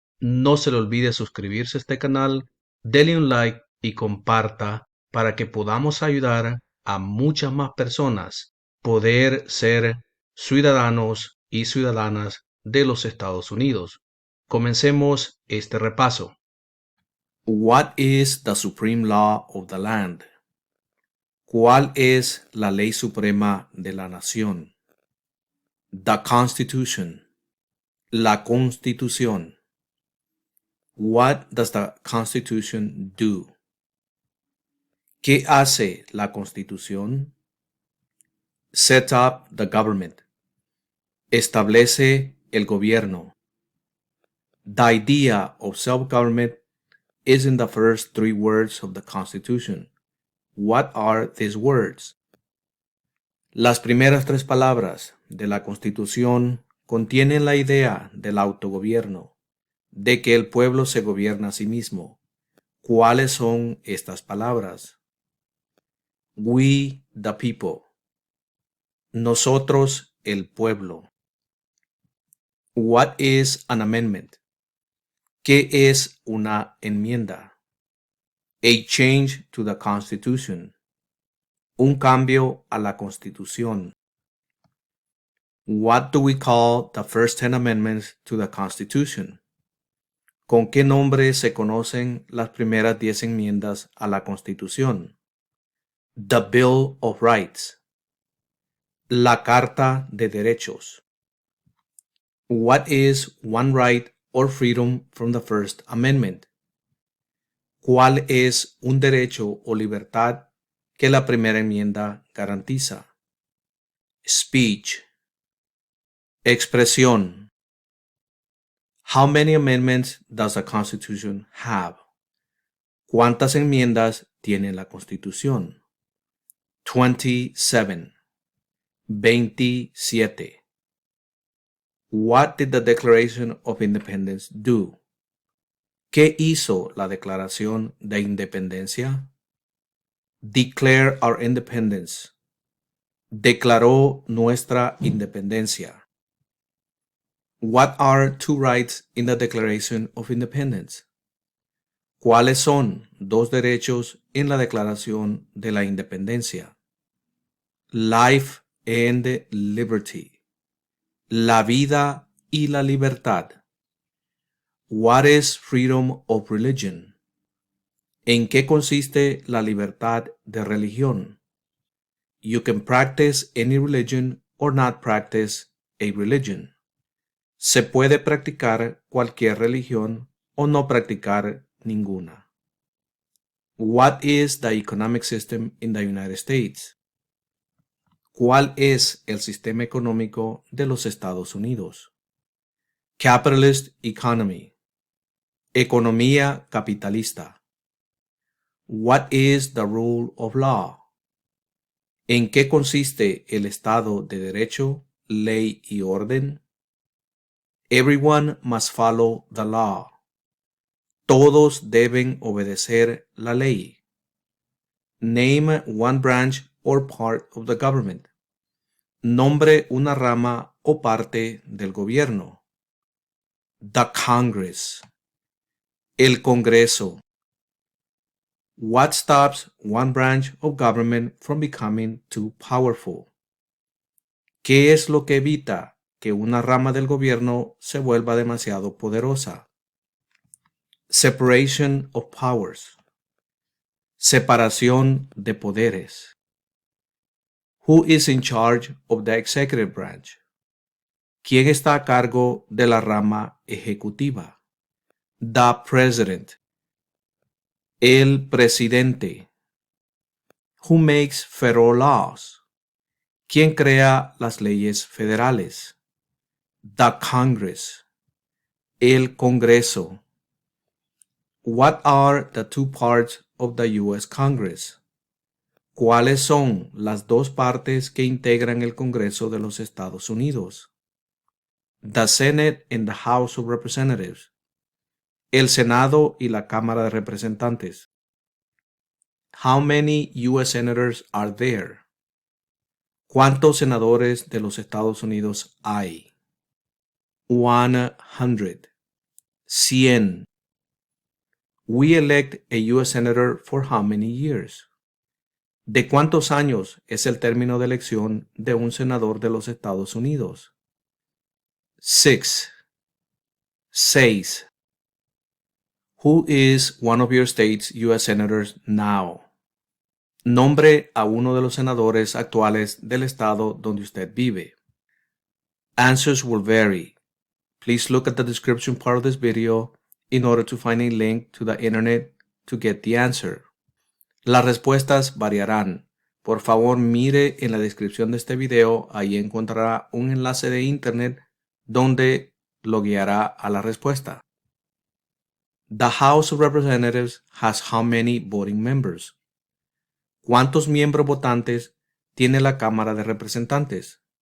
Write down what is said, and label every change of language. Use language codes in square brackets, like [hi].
[es] No se le olvide suscribirse a este canal, denle un like y comparta para que podamos ayudar a muchas más personas poder ser ciudadanos y ciudadanas de los Estados Unidos. Comencemos este repaso. [en] What is the supreme law of the land? [es] ¿Cuál es la ley suprema de la nación? [en] The Constitution. [es] La Constitución. [en] What does the Constitution do? [es] ¿Qué hace la Constitución? [en] Set up the government. [es] Establece el gobierno. [en] The idea of self-government is in the first three words of the Constitution. What are these words? [es] Las primeras tres palabras de la Constitución contienen la idea del autogobierno, de que el pueblo se gobierna a sí mismo. ¿Cuáles son estas palabras? [en] We, the people. [es] Nosotros, el pueblo. [en] What is an amendment? [es] ¿Qué es una enmienda? [en] A change to the Constitution. [es] Un cambio a la Constitución. [en] What do we call the first 10 amendments to the Constitution? [es] ¿Con qué nombre se conocen las primeras 10 enmiendas a la Constitución? [en] The Bill of Rights. [es] La Carta de Derechos. [en] What is one right or freedom from the First Amendment? [es] ¿Cuál es un derecho o libertad que la primera enmienda garantiza? [en] Speech. [es] Expresión. [en] How many amendments does the Constitution have? [es] ¿Cuántas enmiendas tiene la Constitución? [en] 27. 27. What did the Declaration of Independence do? [es] ¿Qué hizo la Declaración de Independencia? [en] Declare our independence. [es] Declaró nuestra independencia. [en] What are two rights in the Declaration of Independence? [es] ¿Cuáles son dos derechos en la Declaración de la Independencia? [en] Life and liberty. [es] La vida y la libertad. [en] What is freedom of religion? [es] ¿En qué consiste la libertad de religión? [en] You can practice any religion or not practice a religion. [es] Se puede practicar cualquier religión o no practicar ninguna. [en] What is the economic system in the United States? [es] ¿Cuál es el sistema económico de los Estados Unidos? [en] Capitalist economy. [es] Economía capitalista. [en] What is the rule of law? [es] ¿En qué consiste el Estado de Derecho, ley y orden? [en] Everyone must follow the law. [es] Todos deben obedecer la ley. [en] Name one branch or part of the government. [es] Nombre una rama o parte del gobierno. [en] The Congress. [es] El Congreso. [en] What stops one branch of government from becoming too powerful? [es] ¿Qué es lo que evita que una rama del gobierno se vuelva demasiado poderosa? [en] Separation of powers. [es] Separación de poderes. [en] Who is in charge of the executive branch? [es] ¿Quién está a cargo de la rama ejecutiva? [en] The president. [es] El presidente. [en] Who makes federal laws? [es] ¿Quién crea las leyes federales? [en] The Congress. [es] El Congreso. [en] What are the two parts of the U.S. Congress? [es] ¿Cuáles son las dos partes que integran el Congreso de los Estados Unidos? [en] The Senate and the House of Representatives. [es] El Senado y la Cámara de Representantes. [en] How many U.S. senators are there? [es] ¿Cuántos senadores de los Estados Unidos hay? [en] 100. 100. We elect a U.S. senator for how many years? [es] ¿De cuántos años es el término de elección de un senador de los Estados Unidos? 6. 6. [en] Who is one of your state's U.S. senators now? [es] Nombre a uno de los senadores actuales del estado donde usted vive. [en] Answers will vary. Please look at the description part of this video in order to find a link to the internet to get the answer. [es] Las respuestas variarán. Por favor, mire en la descripción de este video, ahí encontrará un enlace de internet donde lo guiará a la respuesta. [en] The House of Representatives has how many voting members? [es] ¿Cuántos miembros votantes tiene la Cámara de Representantes?